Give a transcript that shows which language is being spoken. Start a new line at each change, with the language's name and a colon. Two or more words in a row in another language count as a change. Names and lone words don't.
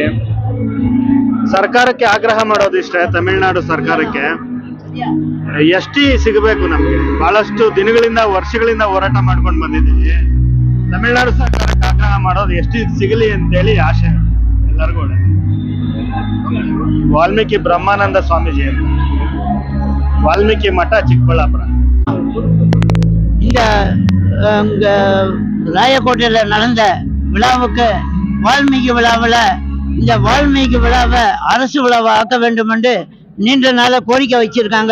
Kannada: ಸರ್ಕಾರಕ್ಕೆ ಆಗ್ರಹ ಮಾಡೋದಿಷ್ಟೇ, ತಮಿಳುನಾಡು ಸರ್ಕಾರಕ್ಕೆ ಎಸ್ ಟಿ ಸಿಗಬೇಕು. ನಮಗೆ ಬಹಳಷ್ಟು ದಿನಗಳಿಂದ ವರ್ಷಗಳಿಂದ ಹೋರಾಟ ಮಾಡ್ಕೊಂಡು ಬಂದಿದ್ದೀವಿ. ತಮಿಳುನಾಡು ಸರ್ಕಾರಕ್ಕೆ ಆಗ್ರಹ ಮಾಡೋದು ಎಸ್ ಟಿ ಸಿಗಲಿ ಅಂತೇಳಿ ಆಶೆ ಎಲ್ಲರಿಗೂ. ವಾಲ್ಮೀಕಿ ಬ್ರಹ್ಮಾನಂದ ಸ್ವಾಮೀಜಿ ಅಂತ,
Tamil: வால்மீகி மட்டா சிக்பலாபுரா. இந்த ராயக்கோட்டையில் நடந்த விழாவுக்கு வால்மீகி விழாவில் இந்த வால்மீகி விழாவை அரசு விழாவை ஆக்க வேண்டும் என்று நீண்ட நாளாக கோரிக்கை வச்சிருக்காங்க.